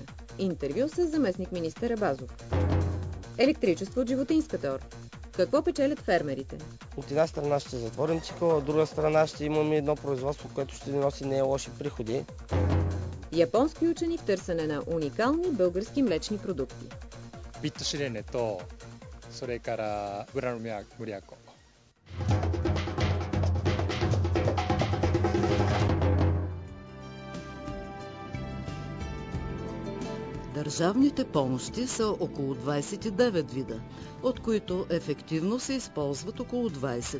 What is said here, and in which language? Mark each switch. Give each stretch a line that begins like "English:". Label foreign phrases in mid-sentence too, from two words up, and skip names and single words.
Bulgarian: Интервю с заместник-министър Абазов. Електричество от животинска тор. Какво печелят фермерите? От една страна ще затворим цикъл, от друга страна ще имаме едно производство, което ще ни носи не лоши приходи. Японски учени в търсене на уникални български млечни продукти.
Japanese: ビットシレネとそれからグラノミアムリアコ。
Bulgarian: Държавните помощи са около 29 вида, от които ефективно се използват около 20.